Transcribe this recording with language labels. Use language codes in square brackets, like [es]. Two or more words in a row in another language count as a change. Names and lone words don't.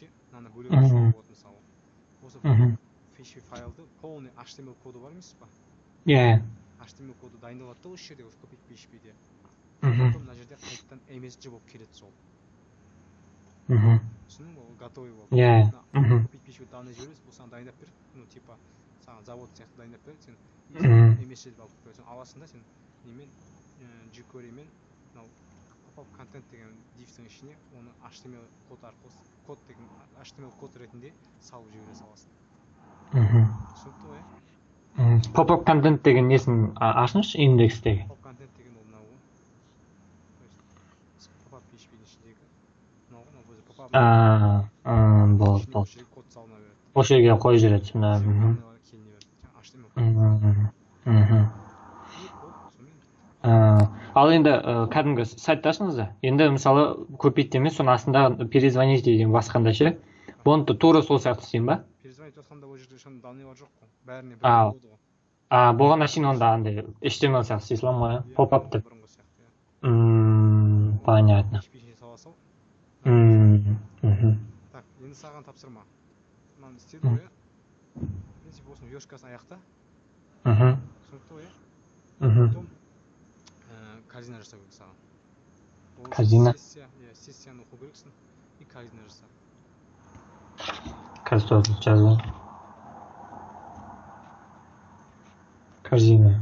[kk] Мынаны бөлек үшін болады мысалы. Осы PHP файлды полный HTML коды бар емес па? Иә. HTML коды дайындалады да осы жерде, осы купить PHP-де. Потом мына жерде қайтадан MSG болып келеді сол. Түсінің ол готовый болып. Иә. Купить PHP данный жібересіз, бұл саған дайындап береді. [ru] Ну, типа, [kk] саған завод сияқты дайындап береді, сен MSG-ді алып қоясың. Аласың да сен немен, jQuery-мен, [en] pop-up content [kk] деген div-тің ішіне оны HTML код арқылы, HTML код ретінде салып жібере саласың. Түсінікті ғой? [en] Pop-up content [kk] деген несін ашыңызшы индекстегі? [en] Pop-up content [kk] деген ол мынау ғой. Pop-up PHP-дің ішіндегі мынау ғой, өзі pop-up болды. код салына береді. Осы жерге қойып жібереді. Ал енді кәдімгі сайтты ашыңыз да. Енді мысалы купить емес, соның астында перезвонить деген басқанда ше. Бұны тура сол сияқты істейін ба? Перезвонить басқанда ол жерде шын данныйлар жоқ қой. Бәріне бір болады ғой. Болғанда шейін онда андай HTML сияқты істей салам ғой, pop-up деп. [ru] Понятно. [kk] Так, енді саған тапсырма. Мынаны істеді ғой, иә? [ru] В принципе, [kk] осының версткасын аяқта. Түсінікті ғой, иә? Потом корзина жасау керек саған. Корзина? Сессияны оқу керексің и корзина жаса. Қазір жазу. Корзина.